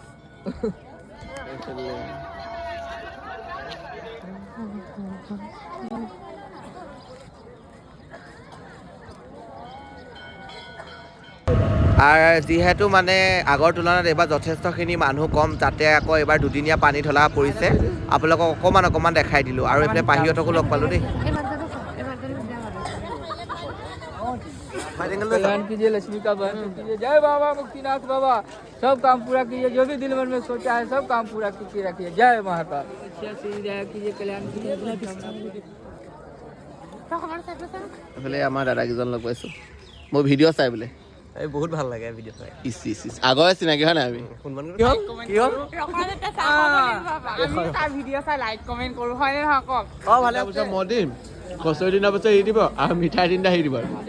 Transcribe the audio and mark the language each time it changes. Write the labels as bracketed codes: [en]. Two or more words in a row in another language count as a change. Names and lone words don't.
[as] আৰু যিহেতু মানে আগৰ তুলনাত এইবাৰ যথেষ্টখিনি মানুহ কম, তাতে আকৌ এইবাৰ দুদিনীয়া পানী ঢলা পৰিছে। আপোনালোকক অকণমান দেখাই দিলোঁ। আৰু এইফালে পাহিহঁতকো লগ পালোঁ দেই। [hi] कल्याण कीजिए, लक्ष्मी का बहन कीजिए। जय बाबा मुक्तिनाथ बाबा, सब काम पूरा कीजिए, जो भी दिल मन में सोचा है सब काम पूरा कीजिए रखिए। जय महाकाल। कीजिए, कल्याण कीजिए। [as] এইফালে আমাৰ দাদাকেইজন লগ পাইছোঁ। মোৰ ভিডিঅ' চাই বোলে এই বহুত ভাল লাগে ভিডিঅ' চাই। আগৰে চিনাকি হয় নাই আমি? কি হ'ল? তাৰ ভিডিঅ' চাই লাইক কমেণ্ট কৰোঁ, হয়নে নহয় কওক? ভালে পিছত মই দিম, কচৰি দিনৰ পিছত এৰি দিব আৰু মিঠাই 3টা এৰি দিব।